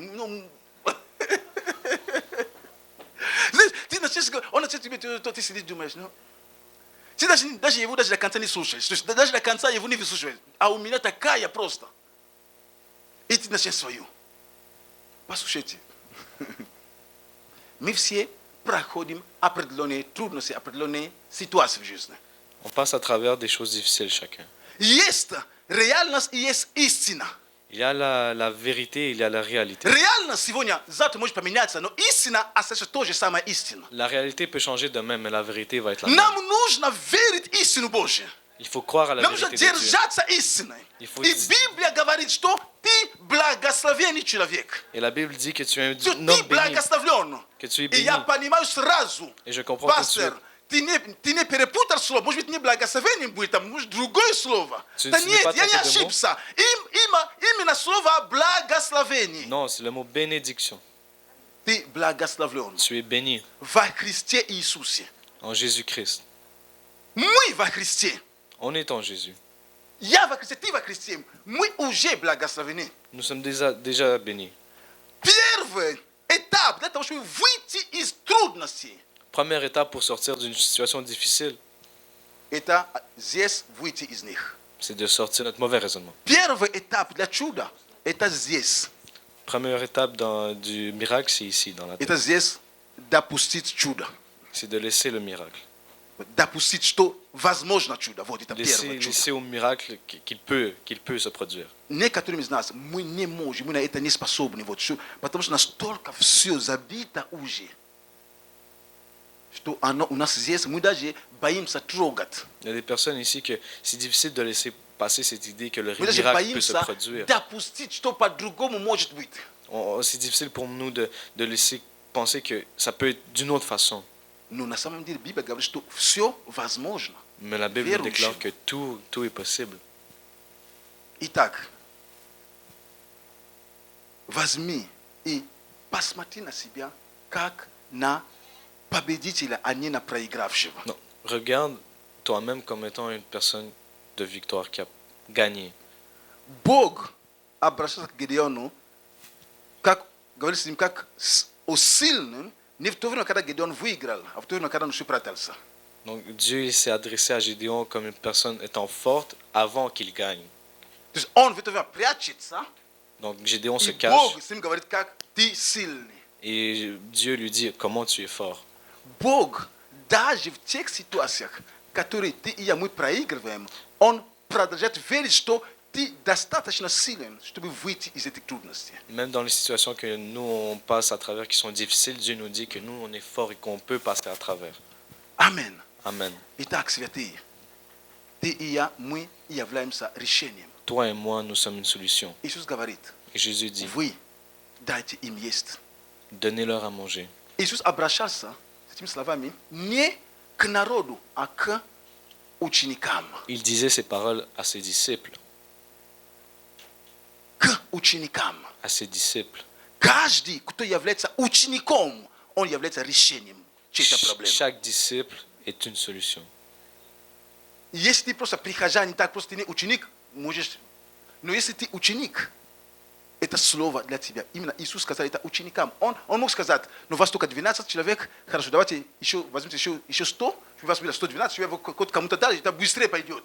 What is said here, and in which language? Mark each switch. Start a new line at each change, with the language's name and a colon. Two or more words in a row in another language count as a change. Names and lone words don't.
Russian: Ну, знаешь, ты начинаешь говорить, он начинает тебе, ты сидишь, думаешь, ну, ты даже его даже до конца не слушаешь. То есть даже до конца его не выслушиваешь. А у меня такая просто. И ты начинаешь свою. Послушайте. Мы все проходим определенные трудности, определенные ситуации в жизни.
French: on passe à travers des choses difficiles chacun.
Russian: Есть реальность и есть истина.
French: Il y a la vérité, il y a la réalité.
Russian: Реальность сегодня, завтра может поменяться, но истина остается то же самое истина.
French: La réalité peut changer demain, mais la vérité va être la même.
Russian: Нам нужно верить в истину Божью.
French: Il faut croire à la
Russian: Нам нужно
French: vérité de Dieu.
Russian: держаться истиной.
French: Il faut
Russian: И
French: dire-
Russian: Библия говорит, что ты благословенный человек.
French: Et la Bible dit que tu es
Russian: Что
French: un
Russian: ты
French: homme béni,
Russian: благословлен.
French: que tu es
Russian: И
French: béni.
Russian: я понимаю сразу,
French: Et je comprends tout de suite.
Russian: пастор, ты не перепутал слово. Может быть, не благословение будет, там, может, другое слово.
French: Tu-
Russian: Да
French: tu n'es
Russian: нет,
French: pas
Russian: я не
French: trompé de mot.
Russian: ошибся. Именно слово благословение.
French: Non, c'est le mot bénédiction.
Russian: Ты благословлен
French: Tu es béni
Russian: во Христе Иисусе.
French: en Jésus-Christ.
Russian: Мы во Христе.
French: On est en Jésus.
Russian: Я во Христе, ты во Христе. Мы уже благословены.
French: Nous sommes déjà bénis.
Russian: Первый этап для того, чтобы выйти из трудностей,
French: Première étape pour sortir d'une situation difficile,
Russian: это здесь выйти из них.
French: c'est de sortir notre mauvais raisonnement.
Russian: Первый этап для чуда, это здесь.
French: Première étape du miracle, c'est ici, dans la tête.
Russian: Это здесь допустить чудо.
French: C'est de laisser le miracle.
Russian: Допустить, что возможно чудо. Вот это первое чудо.
French: Laisser au miracle qu'il peut se produire.
Russian: Некоторым из нас мы не можем, мы на это не способны. Вот, потому что настолько все забито уже, что оно у нас здесь, мы даже боимся трогать.
French: Il y a des personnes ici que c'est difficile de laisser passer cette idée que le
Russian: Мы даже
French: miracle peut se
Russian: боимся
French: produire.
Russian: допустить, что по-другому может быть.
French: C'est difficile pour nous de laisser penser que ça peut être d'une autre façon.
Russian: Но на самом деле Библия говорит, что все возможно.
French: Mais la Bible
Russian: Верующим.
French: déclare que tout est possible.
Russian: Итак, возьми и посмотри на себя, как на победителя, а не на проигравшего.
French: Non, regarde toi-même comme étant une personne de victoire qui a gagné.
Russian: Бог обращался к Гедеону, как говорит с ним, как о сильным, не в то время, когда Гедеон выиграл, а в то время, когда он спрятался.
French: Donc Dieu il s'est adressé à Gédéon comme une personne étant forte avant qu'il gagne.
Russian: То есть он в это время прячется,
French: Donc Gédéon se
Russian: и
French: cache
Russian: Бог с ним говорит, как ты сильный.
French: Et Dieu lui dit, comment tu es fort.
Russian: Бог даже в тех ситуациях, которые ты и я, мы проигрываем, Он продолжает верить, что ты достаточно силен, чтобы выйти из этих трудностей.
French: Même dans les situations que nous, on passe à travers, qui sont difficiles, Dieu nous dit que nous, on est fort et qu'on peut passer à travers. Amen. Amen.
Russian: Итак, святые, ты и я, мы являемся решением.
French: Toi et moi, nous sommes une solution.
Russian: Иисус говорит,
French: Et Jésus dit,
Russian: вы дайте им есть.
French: donnez-leur à manger.
Russian: Иисус обращался с этими словами не к народу, а к ученикам.
French: Il disait ces paroles à ses disciples.
Russian: К ученикам.
French: À ses disciples.
Russian: Каждый, кто является учеником, он является решением чьей-то проблемы.
French: Chaque disciple est une solution.
Russian: Если ты просто прихожанин, так просто ты не ученик, можешь... Но если ты ученик, это слово для тебя. Именно Иисус сказал это ученикам. Он мог сказать, ну вас только 12 человек, хорошо, давайте еще возьмите еще 100, вас будет 112, чтобы кому-то дали, это быстрее пойдет.